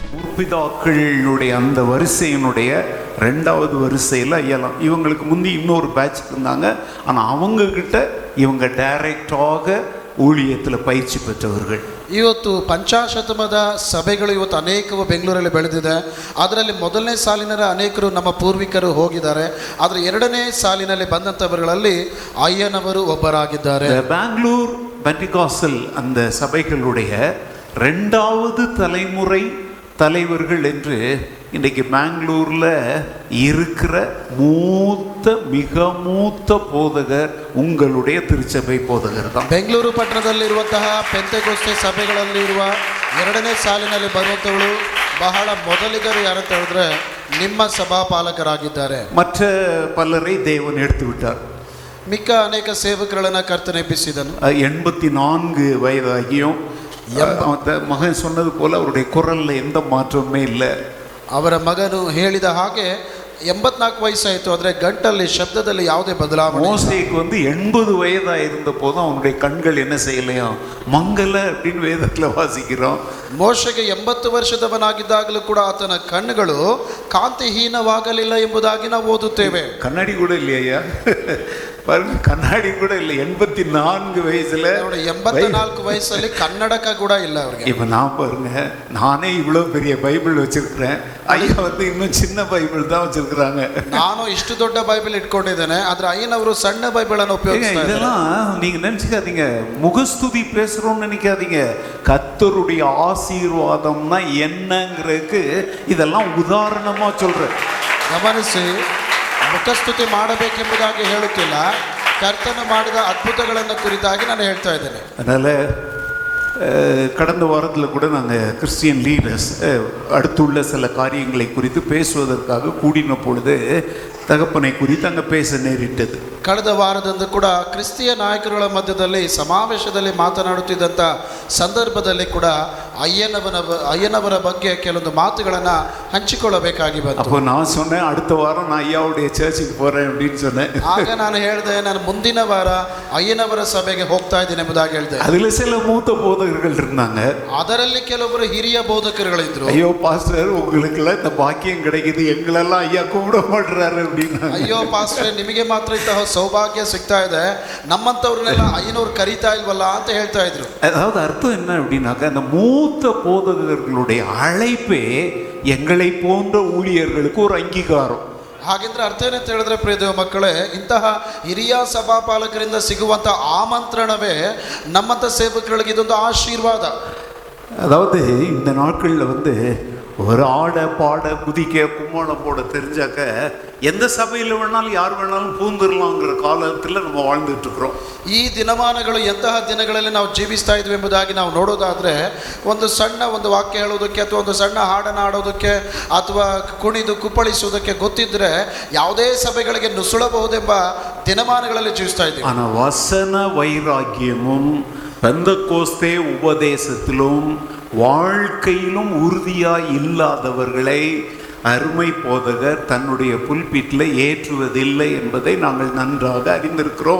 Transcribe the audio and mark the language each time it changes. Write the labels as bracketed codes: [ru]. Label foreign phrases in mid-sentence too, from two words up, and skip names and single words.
[ta] முற்பிதாக்களுடைய அந்த வரிசையினுடைய 2வது வரிசையில் ஐயலாம். இவங்களுக்கு முந்தி இன்னொரு பேட்ச் இருந்தாங்க. ஆனால் அவங்கக்கிட்ட இவங்க டைரெக்டாக ஊழியத்தில் பயிற்சி பெற்றவர்கள். [kn] ಇವತ್ತು ಪಂಚಾಶತಮದ ಸಭೆಗಳು ಇವತ್ತು ಅನೇಕವು ಬೆಂಗಳೂರಲ್ಲಿ ಬೆಳೆದಿದೆ. ಅದರಲ್ಲಿ ಮೊದಲನೇ ಸಾಲಿನ ಅನೇಕರು ನಮ್ಮ ಪೂರ್ವಿಕರು ಹೋಗಿದ್ದಾರೆ. ಆದರೆ 2ನೇ ಸಾಲಿನಲ್ಲಿ ಬಂದಂಥವರಲ್ಲಿ ಅಯ್ಯನವರು ಒಬ್ಬರಾಗಿದ್ದಾರೆ. [ta] பெங்களூர் பெண்டிகாஸ்டல் அந்த சபைகளுடைய 2வது தலைமுறை தலைவர்கள் என்று இன்றைக்கு பெங்களூரில் இருக்கிற மிக மூத்த போதகர் உங்களுடைய திருச்சபை போதகர் தான். [kn] ಬೆಂಗಳೂರು ಪಟ್ಟಣದಲ್ಲಿರುವಂತಹ ಪೆಂತೆಕೋಸ್ತೆ ಸಭೆಗಳಲ್ಲಿರುವ 2ನೇ ಸಾಲಿನಲ್ಲಿ ಬರುವಂಥವಳು ಬಹಳ ಮೊದಲಿಗರು ಯಾರಂತ ಹೇಳಿದ್ರೆ ನಿಮ್ಮ ಸಭಾಪಾಲಕರಾಗಿದ್ದಾರೆ. [ta] மற்ற பலரை தேவன் எடுத்து விட்டார். [kn] ಮಿಕ್ಕ ಅನೇಕ ಸೇವಕರನ್ನ ಕರ್ತನೆ ಎಬ್ಬಿಸಿದನು. [ta] 84 வயதாகியும் மகன் சொன்னது போல அவருடைய குரல்ல எந்த மாற்றமே இல்லை. [kn] ಅವರ ಮಗನು ಹೇಳಿದ ಹಾಗೆ 84 ವಯಸ್ಸಾಯಿತು, ಆದರೆ ಗಂಟಲ್ಲಿ ಶಬ್ದದಲ್ಲಿ ಯಾವುದೇ ಬದಲಾವಣೆ. [ta] மோசேக்கு 80 வயதாக இருந்த போதும் அவனுடைய கண்கள் என்ன செய்யலையும் மங்கல அப்படின்னு வேதத்தில் வாசிக்கிறோம். [kn] ಮೋಶೆಗೆ 80 ವರ್ಷದವನಾಗಿದ್ದಾಗಲೂ ಕೂಡ ಆತನ ಕಣ್ಣುಗಳು ಕಾಂತಿಹೀನವಾಗಲಿಲ್ಲ ಎಂಬುದಾಗಿ ನಾವು ಓದುತ್ತೇವೆ. [ta] கண்ணாடி கூட இல்லையா? பாருங்க, கண்ணாடி கூட இல்லை. 84 வயசுல [kn] 84 ವಯಸ್ಸಲ್ಲಿ ಕನ್ನಡಕ ಕೂಡ ಇಲ್ಲ ಅವರಿಗೆ. [ta] இப்போ நான் பாருங்க, நானே இவ்வளோ பெரிய பைபிள் வச்சிருக்கிறேன். ஐயா இன்னும் சின்ன பைபிள் தான் வச்சிருக்கிறாங்க. [kn] ನಾನು ಇಷ್ಟು ದೊಡ್ಡ ಬೈಬಲ್ ಇಟ್ಕೊಂಡಿದ್ದೇನೆ, ಆದ್ರೆ ಅಯ್ಯನವರು ಸಣ್ಣ ಬೈಬಲ್ ಅನ್ನು ಉಪಯೋಗಿಸ್ತಾರೆ. [ta] இதெல்லாம் நீங்க நினைச்சுக்காதீங்க, முகஸ்துதி பேசுறோம்னு நினைக்காதீங்க. கர்த்தருடைய ஆசீர்வாதம்னா என்னங்கிறதுக்கு இதெல்லாம் உதாரணமா சொல்றேன். [kn] ಗಮನಿಸಿ, ಮುಖಸ್ತುತಿ ಮಾಡಬೇಕೆಂಬುದಾಗಿ ಹೇಳುತ್ತಿಲ್ಲ, ಕರ್ತನು ಮಾಡಿದ ಅದ್ಭುತಗಳನ್ನು ಕುರಿತಾಗಿ ನಾನು ಹೇಳ್ತಾ ಇದ್ದೇನೆ. [ta] அதனால கடந்த வாரத்தில் கூட நாங்கள் [en] Christian leaders [ta] அடுத்துள்ள சில காரியங்களை குறித்து பேசுவதற்காக கூடின பொழுது தகப்பனை குறித்து அங்கே பேச நேரிட்டது. [kn] ಕಳೆದ ವಾರದಂದು ಕೂಡ ಕ್ರಿಸ್ತಿಯ ನಾಯಕರುಗಳ ಮಧ್ಯದಲ್ಲಿ ಸಮಾವೇಶದಲ್ಲಿ ಮಾತನಾಡುತ್ತಿದ್ದಂಥ ಸಂದರ್ಭದಲ್ಲಿ ಕೂಡ ಅಯ್ಯನವರ ಬಗ್ಗೆ ಕೆಲವೊಂದು ಮಾತುಗಳನ್ನು ಹಂಚಿಕೊಳ್ಳಬೇಕಾಗಿ ಬಂತು. [ta] அப்போ நான் சொன்னேன், அடுத்த வாரம் நான் ஐயாவுடைய சர்ச்சுக்கு போகிறேன் அப்படின்னு சொன்னேன். [kn] ಆಗ ನಾನು ಹೇಳಿದೆ, ನಾನು ಮುಂದಿನ ವಾರ ಅಯ್ಯನವರ ಸಭೆಗೆ ಹೋಗ್ತಾ ಇದ್ದೀನಿ ಎಂಬುದಾಗಿ ಹೇಳಿದೆ. [ta] அதில் சில மூத்த போதகர்கள் இருந்தாங்க. [kn] ಅದರಲ್ಲಿ ಕೆಲವೊಬ್ಬರು ಹಿರಿಯ ಬೋಧಕರುಗಳಿದ್ರು. [ta] ஐயோ பாஸ்டர், உங்களுக்கெல்லாம் இந்த பாக்கியம் கிடைக்குது, எங்களெல்லாம் ஐயா கூப்பிட மாட்டுறாரு அப்படின்னு. [kn] ಅಯ್ಯೋ ಪಾಸ್ಟರ್, ನಿಮಗೆ ಮಾತ್ರ ಇಂತಹ ಸೌಭಾಗ್ಯ ಸಿಗ್ತಾ ಇದೆ, ನಮ್ಮಂಥವ್ರನ್ನೆಲ್ಲ ಅಯ್ಯನವ್ರು ಕರೀತಾ ಇಲ್ವಲ್ಲ ಅಂತ ಹೇಳ್ತಾ ಇದ್ರು. [ta] அதாவது அர்த்தம் என்ன அப்படின்னாக்க, அந்த மூத்த போதகர்களுடைய அழைப்பே எங்களை போன்ற ஊழியர்களுக்கு ஒரு அங்கீகாரம். [kn] ಹಾಗೆಂದ್ರೆ ಅರ್ಥ ಏನಂತ ಹೇಳಿದ್ರೆ, ಪ್ರಿಯ ಮಕ್ಕಳೇ, ಇಂತಹ ಹಿರಿಯ ಸಭಾಪಾಲಕರಿಂದ ಸಿಗುವಂಥ ಆಮಂತ್ರಣವೇ ನಮ್ಮಂಥ ಸೇವಕರಿಗೆ ಇದೊಂದು ಆಶೀರ್ವಾದ. [ta] அதாவது இந்த நாட்களில் ஒரு ஆட பாட குதிக்க கும்மாளம் போட தெரிஞ்சாக்க எந்த சபையில் வேணாலும் யார் வேணாலும் பூந்துடலாங்கிற காலத்தில் நம்ம வாழ்ந்துட்டு இருக்கிறோம். [kn] ಈ ದಿನಮಾನಗಳು ಎಂತಹ ದಿನಗಳಲ್ಲಿ ನಾವು ಜೀವಿಸ್ತಾ ಇದ್ವಿ ಎಂಬುದಾಗಿ ನಾವು ನೋಡೋದಾದರೆ, ಒಂದು ವಾಕ್ಯ ಹೇಳೋದಕ್ಕೆ ಅಥವಾ ಒಂದು ಸಣ್ಣ ಹಾಡನ್ನು ಹಾಡೋದಕ್ಕೆ ಅಥವಾ ಕುಣಿದು ಕುಪ್ಪಳಿಸುವುದಕ್ಕೆ ಗೊತ್ತಿದ್ದರೆ ಯಾವುದೇ ಸಭೆಗಳಿಗೆ ನುಸುಳಬಹುದೆಂಬ ದಿನಮಾನಗಳಲ್ಲಿ ಜೀವಿಸ್ತಾ ಇದ್ದೀವಿ. [ta] ஆனால் வசன வைராக்கியமும் பெந்தகோஸ்தே உபதேசத்திலும் வாழ்க்கையிலும் உறுதியாய் இல்லாதவர்களை அருமை போதகர் தன்னுடைய புல்பிட்டில் ஏற்றுவதில்லை என்பதை நாங்கள் நன்றாக அறிந்திருக்கிறோம்.